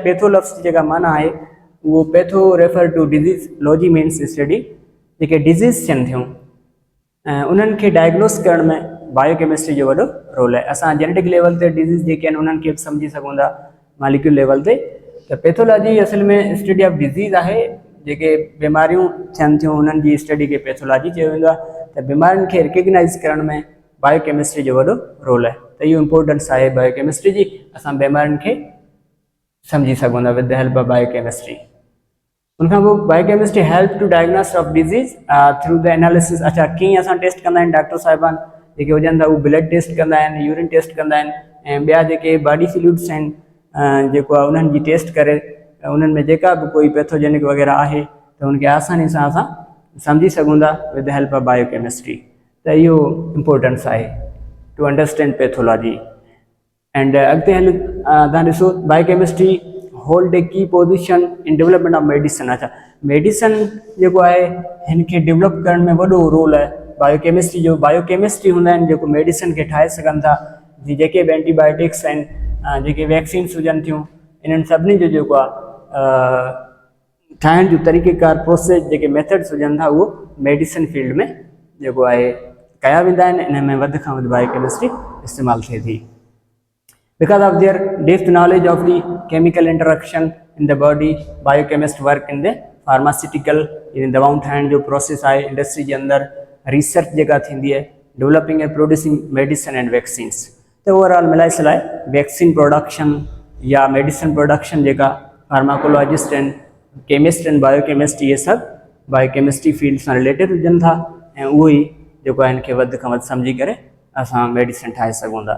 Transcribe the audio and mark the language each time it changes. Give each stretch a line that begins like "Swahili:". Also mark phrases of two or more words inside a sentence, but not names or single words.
Sindhi: पैथो लफ़्ज़ जी जेका माना आहे उहो
English: patho refer to disease, logy means study,
Sindhi: जेके डिज़ीज़ थियनि थियूं उन्हनि खे डायग्नोस करण में बायोकेमिस्ट्री जो वॾो रोल आहे। असां
English: genetic level
Sindhi: ते डिज़ीज़ जेके आहिनि उन्हनि खे बि सम्झी सघूं था
English: molecule level
Sindhi: ते। त पैथोलॉजी असल में
English: study of disease
Sindhi: आहे, जेके बीमारियूं थियनि थियूं उन्हनि जी स्टडी खे पैथोलॉजी चयो वेंदो आहे। त बीमारियुनि खे रिकग्नाइज़ करण में बायोकेमिस्ट्री जो वॾो रोल आहे। त इहो इंपोर्टेंस आहे बायोकेमिस्ट्री जी, असां बीमारियुनि खे सम्झी सघूं था
English: with the help of biochemistry.
Sindhi: उनखां पोइ
English: biochemistry help to diagnose of disease through the analysis.
Sindhi: अच्छा, कीअं असां टेस्ट कंदा आहिनि? डॉक्टर साहिबान जेके हुजनि था उहे
English: blood test
Sindhi: कंदा आहिनि,
English: urine test
Sindhi: कंदा आहिनि, ऐं ॿिया जेके
English: body fluids
Sindhi: आहिनि जेको आहे उन्हनि जी टेस्ट करे उन्हनि में जेका बि कोई पैथोजेनिक वग़ैरह आहे त उनखे आसानी सां असां सम्झी सघूं था
English: with the help of biochemistry.
Sindhi: त इहो इंपोर्टेंस आहे
English: to understand pathology. एंड
Sindhi: अॻिते हल तव्हां ॾिसो
English: biochemistry hold a key position in development of medicine.
Sindhi: अच्छा, मेडिसिन जेको आहे हिन खे डेवलप करण में वॾो रोल आहे बायोकेमिस्ट्री जो। बायोकेमिस्ट्री हूंदा आहिनि जेको मेडिसिन खे ठाहे सघनि था। जी जेके बि एंटीबायोटिक्स आहिनि, जेके वैक्सीन्स हुजनि थियूं, इन्हनि सभिनी जो जेको आहे ठाहिण जो तरीक़ेकार प्रोसेस जेके मेथड्स हुजनि था उहो
English: medicine field
Sindhi: में जेको आहे कया वेंदा आहिनि। इन में वधि खां वधि बायोकेमिस्ट्री इस्तेमालु थिए थी।
English: Because of their depth knowledge of the chemical interaction in the body, biochemists work in the pharmaceutical, in
Sindhi: दवाऊं ठाहिण जो प्रोसेस आहे इंडस्ट्री जे अंदरि, रिसर्च जेका थींदी आहे
English: developing and producing medicine and vaccines.
Sindhi: त ओवरऑल मिलाए सलाए
English: vaccine production
Sindhi: या
English: medicine production
Sindhi: जेका फार्माकोलॉजिस्ट आहिनि, केमिस्ट आहिनि, बायोकेमिस्ट, इहे सभु
English: biochemistry field
Sindhi: सां रिलेटेड हुजनि था ऐं उहो ई जेको आहे हिनखे वधि खां वधि सम्झी करे असां मेडिसिन ठाहे सघूं था।